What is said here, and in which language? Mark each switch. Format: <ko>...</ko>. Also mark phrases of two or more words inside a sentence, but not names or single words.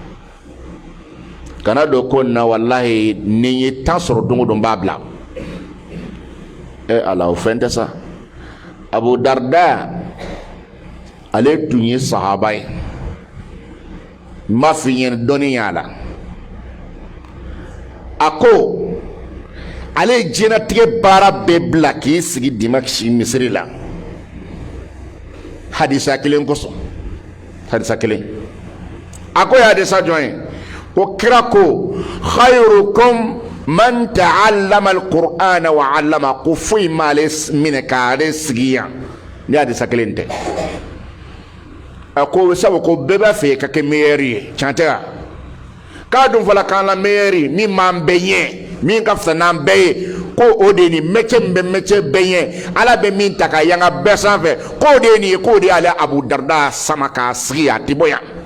<bm>kana don ko na walahi ni n ye temps sɔrɔ don o don n b'a bila ala o fɛn tɛ sa Abu Darda ale tun ye sahaba ye n b'a f'i ɲɛna dɔɔni y'a la a ko ale ye diɲɛlatigɛ baara bɛɛ bila k'i sigi Dimaski misiri la hadisa kelen kosɔn hadisa kelen a ko ye hadisa jɔn ye ko kira ko</bm> <ar>خيركم من تعلم القرآن وعلم</ar> <bm>ko foyi m'ale minɛ k'ale sigi yan ni hadisa kelen tɛ a ko sabu ko bɛɛ b'a fɛ ka kɛ meilleur ye tiɲɛ tɛ wa k'a dun fɔla k'an la meilleur min m'an bɛɛ ɲɛ min ka fisa n'an bɛɛ ye ko o de ye nin métier min bɛ métier bɛɛ ɲɛ ala bɛ min ta ka yanga bɛɛ sanfɛ k'o de ye nin ye k'o de y'ale Abu Darda sama k'a sigi a tɛ bɔ yan</bm>